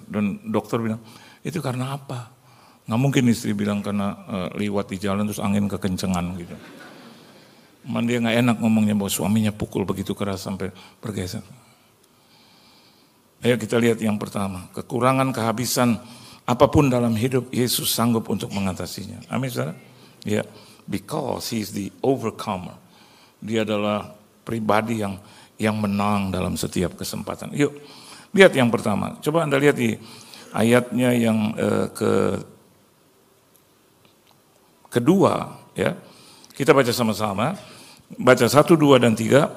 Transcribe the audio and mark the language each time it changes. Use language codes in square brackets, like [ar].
[id] Dan dokter bilang itu karena apa? Nggak mungkin istri bilang karena liwat di jalan terus angin kekencengan gitu. Dia nggak enak ngomongnya bahwa suaminya pukul begitu keras sampai bergeser. Ayo kita lihat yang pertama, kekurangan, kehabisan apapun dalam hidup, Yesus sanggup untuk mengatasinya. Amin, saudara? [en] Ya, because He is the overcomer. [id] Dia adalah pribadi yang menang dalam setiap kesempatan. Yuk, lihat yang pertama. Coba Anda lihat di ayatnya yang kedua, ya. Kita baca sama-sama. Baca 1, 2, dan 3.